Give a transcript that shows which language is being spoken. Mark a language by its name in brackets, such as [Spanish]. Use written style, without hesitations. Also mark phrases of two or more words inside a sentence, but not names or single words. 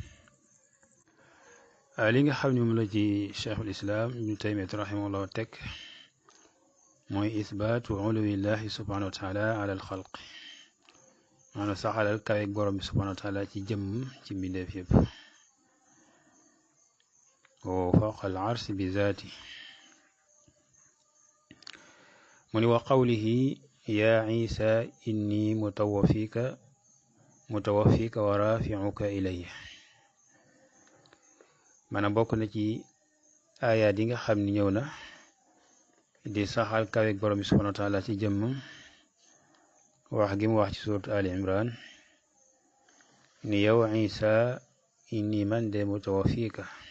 [Wolof] li nga xam ne moom la ci cheikhul islam ibnu taymiyat rahimahullah teg mooy [Arabic] إثبات علو الله سبحانه وتعالى على الخلق [Wolof] maanaam saxalal kaweeg borom bi subhanahu wa taala ci jëmm ci mbindeef yëpp [Arabic] وفوق العرش [Wolof] bi zaati mu ni [Arabic] وقوله يا عيسى إني متوفيك ورافعك إلي [Wolof] maanaam bokk na ci ayaat yi nga xam ni ñëw na di saxal kaweeg borom bi [Arabic] سبحانه وتعالى [Wolof] ci jëmm wax gi mu wax ci surat ali imran ni yow isa inni man de mutawaffika